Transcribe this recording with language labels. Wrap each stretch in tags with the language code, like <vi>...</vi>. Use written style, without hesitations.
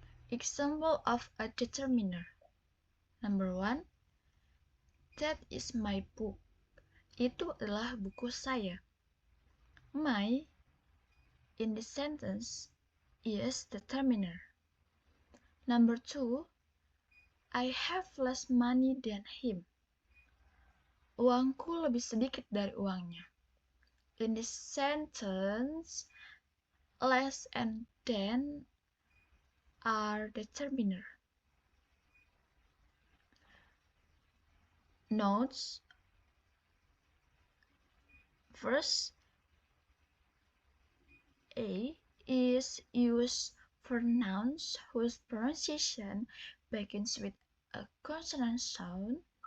<en>Example of a determiner. Number 1, that is my book.</en> <id>Itu adalah buku saya.</id> <en>My in the sentence is determiner. Number 2, I have less money than him.</en> <id>Uangku lebih sedikit dari uangnya.</id> <en>In this sentence, less and than are determiner. Notes. First, A is used for nouns whose pronunciation begins with a consonant sound.</en>